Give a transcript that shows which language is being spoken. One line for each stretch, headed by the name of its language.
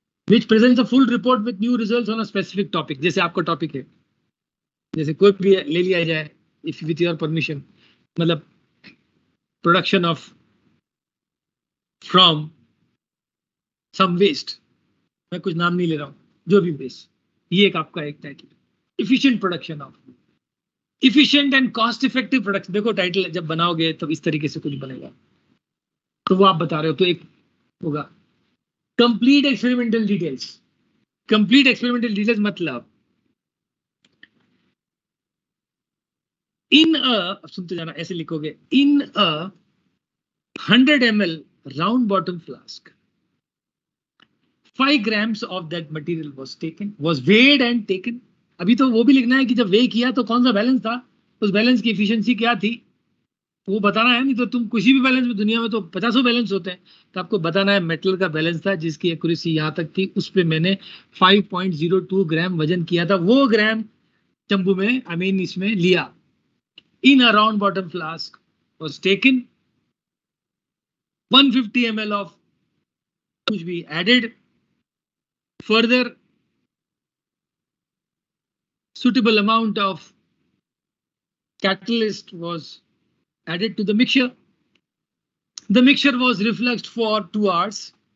English: Which presents a full report with new results on a specific topic.
Hindi: जैसे आपका topic है, जैसे कोई भी ले लिया जाए,
English: if with your permission,
Hindi: मतलब production of from some waste, मैं कुछ नाम नहीं ले रहा हूँ, जो भी वेस्ट, ये एक आपका एक title. Efficient production of, efficient and cost effective production, देखो टाइटल जब बनाओगे तब इस तरीके से कुछ बनेगा। तो वो आप बता रहे हो, तो एक होगा complete experimental details.
English: complete experimental details
Hindi: मतलब
English: in a,
Hindi: सुनते जाना, ऐसे लिखोगे,
English: In a 100 ml round bottom flask, 5 grams of that material was taken, was weighed and taken।
Hindi: अभी तो वो भी लिखना है कि जब वे किया तो कौन सा बैलेंस था, उस बैलेंस की एफिशिएंसी क्या थी, वो बताना है। नहीं तो तुम किसी भी बैलेंस में, दुनिया में तो 50 बैलेंस होते हैं, तो आपको बताना है मेटल का बैलेंस था जिसकी एक्यूरेसी यहाँ तक थी, उस पर मैंने 5.02 ग्राम वजन किया था, वो ग्राम चंबू में,
English: I mean
Hindi: इसमें लिया।
English: in a round bottom flask was taken 150 ml of
Hindi: कुछ भी
English: added, further suitable amount of catalyst was added to the mixture. The mixture was refluxed for 2 hours.